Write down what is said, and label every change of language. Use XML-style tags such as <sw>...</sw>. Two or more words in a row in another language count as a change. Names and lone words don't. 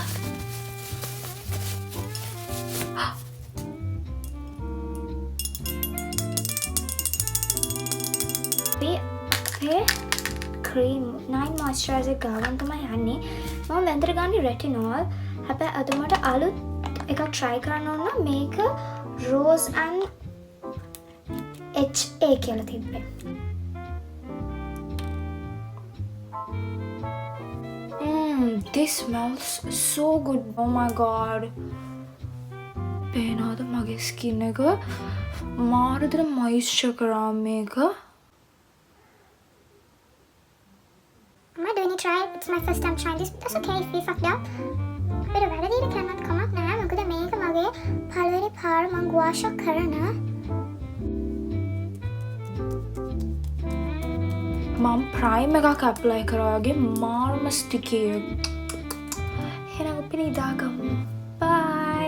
<en>cream 9 moisturizer</en> <si>ගාවන් තමයි යන්නේ මම වෙන්දර ගන්නේ retinol හැබැයි අද මට අලුත් එකක් try කරන්න ඕන නම් මේක</si> <en>rose and HA</en> <si>කියලා තිබ්බේ</si> <en>this smells so good oh my god</en> <si>පේනවද මගේ</si> <en>skin</en> <si>එක මාරදර</si> <en>moisture</en> <si>කරා මේක</si> <en>Mama, do you need to try it? It's my first time trying this. That's okay if we fucked up.</en> <si>But වැඩ දීලා කරන්නත් කමක් නෑ. මොකද මේක මගේ පළවෙනි පාර මං wash කරන. මම ප්‍රයිම් එකක් ඇප්ලයි කරා වගේ මාර්ම ස්ටිකි එක. එහෙනම් අපි නිදාගමු. බයි.</si>